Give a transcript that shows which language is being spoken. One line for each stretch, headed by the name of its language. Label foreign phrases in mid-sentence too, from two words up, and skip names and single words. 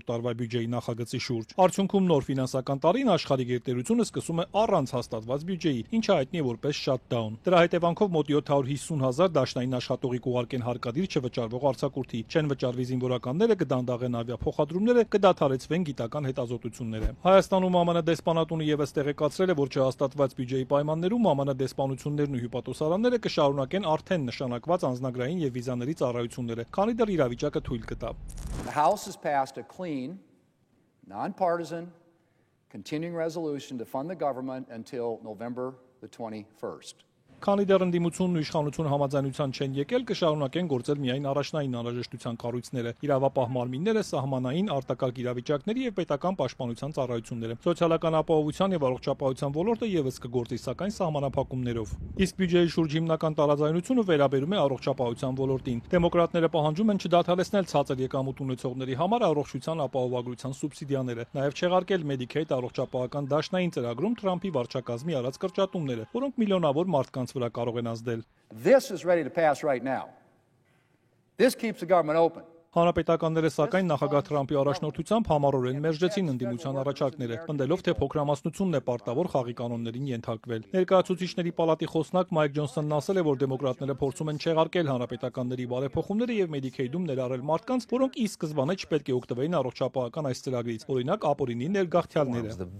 Armenian: տարվա բյուջեի նախագծի շուրջ։ Արդյունքում նոր ֆինանսական տարին աշխարհի գերտերությունը սկսում է առանց հաստատված բյուջեի, ինչը հայտնի է որպես shutdown։ Դրա հետևանքով մոտ 750,000 դաշնային աշխատողի կուղարկեն հարկադիր չվճարվող արձակուրդի, չեն վճարվի զինվորականները, կդանդաղեն ավիափոխադրումները, կդադարեցվեն գիտական հետազոտությունները։ Հայաստանում ԱՄՆ դեսպանատունը եւս տեղեկացրել է, որ չհաստատված բյուջեի պայմաններում ԱՄՆ դեսպանություններն ու հյուպատոսարանները կշարունակեն արդեն նշանակված անձնագրային եւ վիզաների ծառայությունները, քանի դեռ իրավիճակը թույլ կտա։
English: The House has passed a clean, nonpartisan, continuing resolution to fund the government until November the 21st.
Armenian: Քանի դեռ ընդդիմությունն ու իշխանությունը համաձայնության չեն եկել, կշարունակեն գործել միայն առաջնային անհրաժեշտության կառույցները, իրավապահ մարմինները, սահմանային, արտակարգ իրավիճակների եւ պետական պաշտպանության ծառայությունները։ Սոցիալական ապահովության եւ առողջապահության ոլորտը եւս կգործի, սակայն սահմանափակումներով։ Իսկ բյուջեի շուրջ հիմնական տարաձայնությունը վերաբերում է առողջապահության ոլորտին։ Դեմոկրատները պահանջում են չդադարեցնել ցածր եկամուտ ունեցողների համար առողջության ապահովագրության սուբսիդիաները, նաեւ չեղարկել Medicaid առողջապահական դաշնային ծրագրում Թրամփի վարչակազմի արած կրճատումները, որոնք միլիոնավոր մարդկանց վրա կարող են ազդել։
English: This is ready to pass right now. This keeps the government open.
Armenian: Հանրապետականները սակայն նախագահ Թրամփի առաջնորդությամբ համառորեն մերժեցին ընդդիմության առաջարկները, պնդելով, թե փոքրամասնությունն է պարտավոր խաղի կանոններին ենթարկվել։ Ներկայացուցիչների պալատի խոսնակ Մայք Ջոնսոնն ասել է, որ դեմոկրատները փորձում են չեղարկել հանրապետականների բարեփոխումները եւ Medicaid-ում ներառել մարդկանց, որոնք ի սկզբանե չպետք է օգտվեին առողջապահական այս ծրագրից, օրինակ ապօրինի ներգաղթյալները։